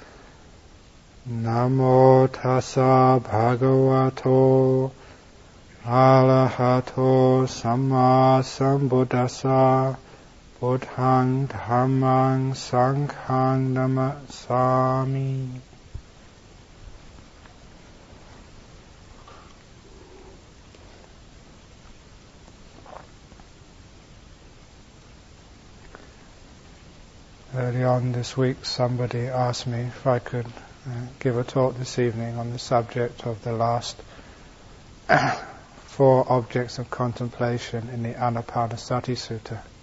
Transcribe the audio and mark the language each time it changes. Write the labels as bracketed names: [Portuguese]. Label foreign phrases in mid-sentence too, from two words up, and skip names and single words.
[Pali] Namo tassa bhagavato arahato samma sambuddhassa. Buddhaṃ Dhammaṃ Sanghaṃ Namasami. [English] Early on this week somebody asked me if I could give a talk this evening on the subject of the last 4 objects of contemplation in the Anapanasati Sutta.